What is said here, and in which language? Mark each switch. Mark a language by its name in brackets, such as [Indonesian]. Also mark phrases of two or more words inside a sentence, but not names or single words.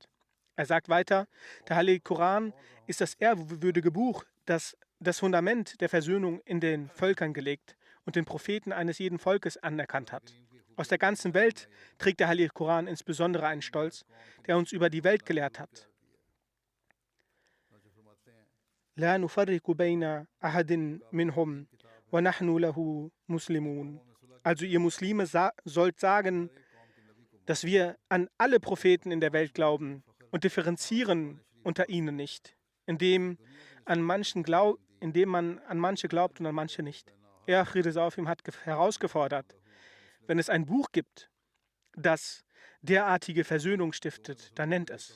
[German] Er sagt weiter, der heilige Koran ist das ehrwürdige Buch, das das Fundament der Versöhnung in den Völkern gelegt und den Propheten eines jeden Volkes anerkannt hat. Aus der ganzen Welt trägt der heilige Koran insbesondere einen Stolz, der uns über die Welt gelehrt hat. [Arabic] لا نفرق بين أحد منهم ونحن له مسلمون. [German] Also ihr Muslime sollt sagen, dass wir an alle Propheten in der Welt glauben und differenzieren unter ihnen nicht, indem man an manche glaubt und an manche nicht. Er, Friede sei auf ihm, hat herausgefordert, wenn es ein Buch gibt, das derartige Versöhnung stiftet, dann nennt es.